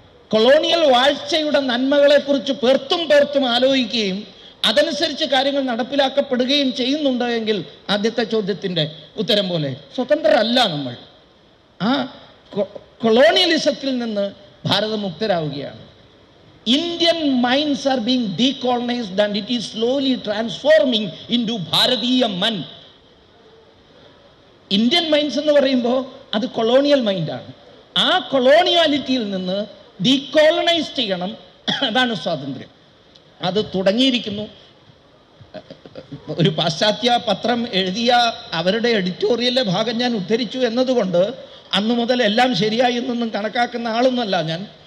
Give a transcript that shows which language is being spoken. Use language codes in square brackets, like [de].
[ml] Colonial വാഴ്ചയുടെ നന്മകളെക്കുറിച്ച് പേർത്തും ആലോചിക്കുകയും അതനുസരിച്ച് കാര്യങ്ങൾ നടപ്പിലാക്കപ്പെടുകയും ചെയ്യുന്നുണ്ട് എങ്കിൽ ആദ്യത്തെ ചോദ്യത്തിൻ്റെ ഉത്തരം പോലെ സ്വതന്ത്രരല്ല നമ്മൾ. ആ കൊളോണിയലിസത്തിൽ നിന്ന് ഭാരതം മുക്തരാവുകയാണ്. [en] Indian minds are being decolonized and it is slowly transforming into Bharatiya man. Indian minds [ml] എന്ന് പറയുമ്പോൾ അത് കൊളോണിയൽ മൈൻഡാണ്. ആ കൊളോണിയാലിറ്റിയിൽ നിന്ന് ഡീകോളനൈസ് ചെയ്യണം. അതാണ് സ്വാതന്ത്ര്യം. അത് തുടങ്ങിയിരിക്കുന്നു. ഒരു പാശ്ചാത്യ പത്രം എഴുതിയ അവരുടെ എഡിറ്റോറിയലിലെ ഭാഗം ഞാൻ ഉദ്ധരിച്ചു എന്നതുകൊണ്ട് അന്നു മുതൽ എല്ലാം ശരിയായി എന്നൊന്നും കണക്കാക്കുന്ന ആളൊന്നുമല്ല ഞാൻ.